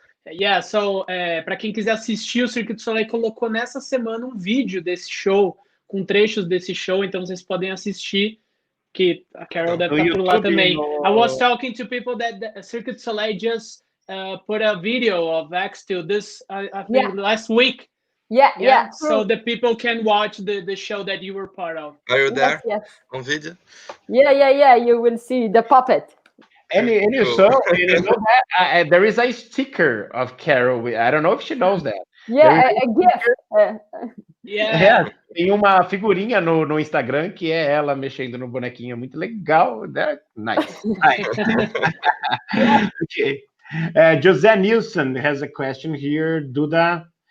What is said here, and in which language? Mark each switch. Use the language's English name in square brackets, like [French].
[English] Yeah, so [Portuguese] para quem quiser assistir, o Cirque du Soleil colocou nessa semana um vídeo desse show, com trechos desse show, então vocês podem assistir, que a Carol deve estar por lá também. [English] I was talking to people that the Cirque du Soleil just put a video of Axtel I think last week. Yeah. So the people can watch the show that you were part of. Are you there? Yes. On video? Yeah. You will see the puppet. And you know that there is a sticker of Carol. I don't know if she knows that. Yeah, a gift. [Portuguese] Tem uma figurinha no Instagram que é ela mexendo no bonequinho, muito legal, né? [English] Nice. Okay. José Nilsson has a question here, Duda.